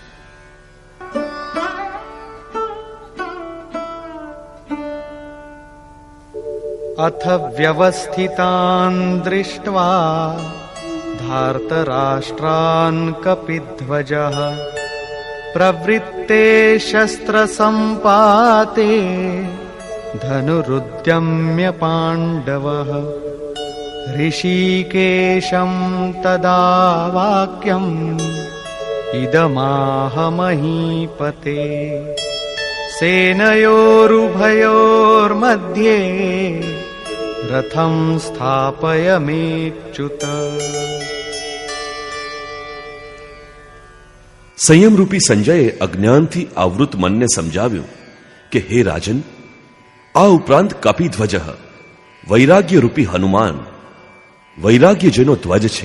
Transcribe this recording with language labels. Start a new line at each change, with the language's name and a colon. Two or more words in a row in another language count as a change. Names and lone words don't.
Sanskrit: अथ व्यवस्थितान दृष्ट्वा धार्तराष्ट्रान कपिध्वजः प्रवृत्ते शस्त्र संपाते धनुरुद्यम्य पांडवः ऋषिकेशम तदा वाक्यम इदमाह महीपते सेनयोरुभयोर्मध्ये रथं स्थापयमेच्युत।
Gujarati: સંયમરૂપી સંજયે અજ્ઞાનથી આવૃત મનને સમજાવ્યું કે હે રાજન, આ ઉપરાંત કપિધ્વજ, વૈરાગ્યરૂપી હનુમાન, વૈરાગ્ય જેનો ધ્વજ છે.